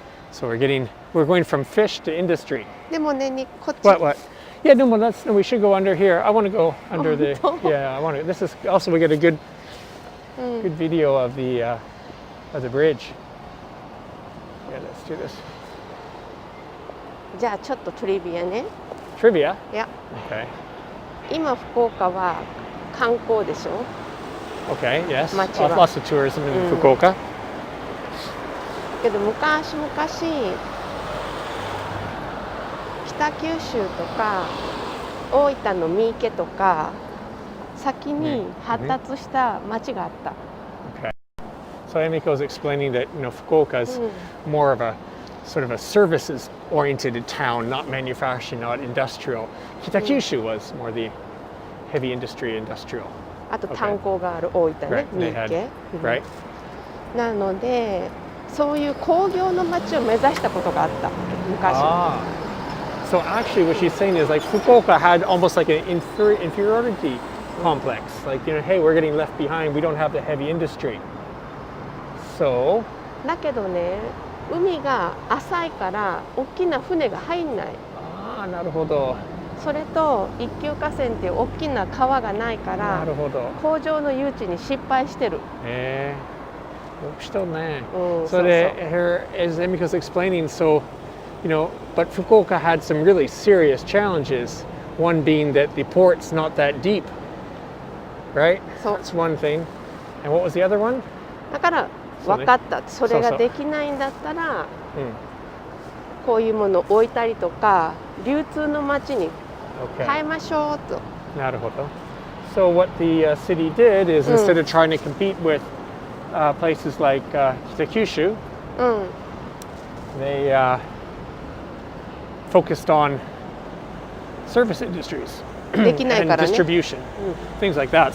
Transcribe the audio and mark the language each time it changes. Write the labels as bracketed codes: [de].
[en] So we're going from fish to industry. [ja] でもね、こっち [en] What? Yeah, no, we should go under here. I want to go under the. Yeah, I want to. This is also we get a good video of the bridge. Yeah, let's do this. [ja] じゃあちょっとトリビアね。 [en] Trivia. [ja] いや、 [en] Okay. [ja] 今福岡は観光でしょ。 [en] Okay. Yes. [ja] 街は。 [en] Lots of tourism in Fukuoka. [ja] けど昔々北九州とか大分の三池とか先に発達した町があった。 [en] Okay. So Emiko is explaining that Fukuoka is more of a sort of a services-oriented town, not manufacturing, not industrial. Kitakyushu was more the heavy industry, industrial. [ja] あと炭鉱がある大分ね、 [en] Right. [ja] 三 [en] They [ja] 池。 [en] had, right. [ja] なのでそういう工業の町を目指したことがあった昔。 [en] So actually, what she's saying is like Fukuoka had almost like an inferiority complex. Like hey, we're getting left behind. We don't have the heavy industry. So. [ja] だけどね、海が浅いから大きな船が入んない。なるほど。それと一級河川っていう大きな川がないからなるほど。工場の誘致に失敗してる。 [en] Still, man. So here, as Emiko's explaining, so, but Fukuoka had some really serious challenges. One being that the port's not that deep, right? So that's one thing. And what was the other one? [ja] だから分かった。それができないんだったら、こういうものを置いたりとか、流通の街に変えましょうと。なるほど。 [en] So what the city did is instead of trying to compete with places like Kitakyushu, they focused on service industries and distribution, things like that.